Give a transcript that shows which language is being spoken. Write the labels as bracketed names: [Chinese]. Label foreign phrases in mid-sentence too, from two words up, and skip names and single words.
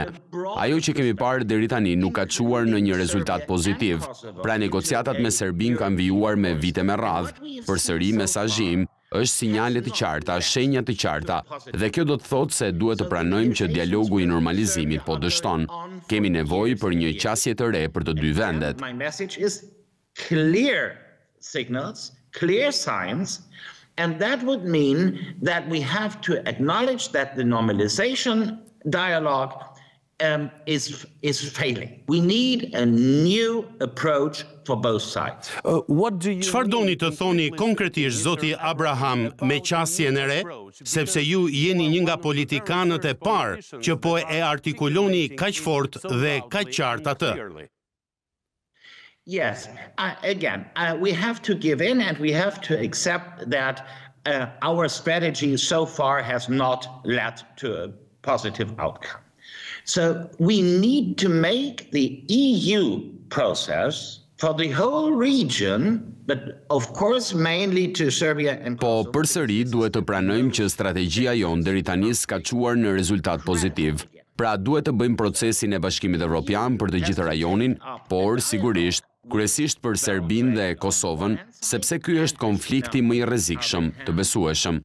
[Albanian] Ajo që kemi parë deri tani nuk ka çuar në një rezultat pozitiv. Pra negociatat me Serbinë kanë vijuar me vite me radhë, përsëri mesazhi im është sinjale të qarta, shenja të qarta, dhe kjo do të thotë se duhet të pranojmë që dialogu i normalizimit po dështon. Kemi nevojë për një qasje të re për të dy vendet. [English] My message is clear signals, clear signs, and that would mean that we have to acknowledge that the normalization dialogue is failing. We need a new approach for both sides. [Albanian] Çfarë doni të thoni konkretisht zoti Abraham me qasjen e re, sepse ju jeni një nga politikanët e parë që po e artikuloni kaq fort dhe kaq qartë atë. [English] Yes, we have to give in and we have to accept that our strategy so far has not led to a positive outcome. So we need to make the EU process for the whole region, but of course mainly to Serbia and Kosovo. [Albanian] Po përsëri duhet të pranojmë që strategjia jonë deri tani s'ka çuar në rezultat pozitiv. Pra duhet të bëjmë procesin e Bashkimit Evropian për të gjithë rajonin, por sigurisht kryesisht për Serbinë dhe Kosovën, sepse ky është konflikti më i rrezikshëm, të besueshëm.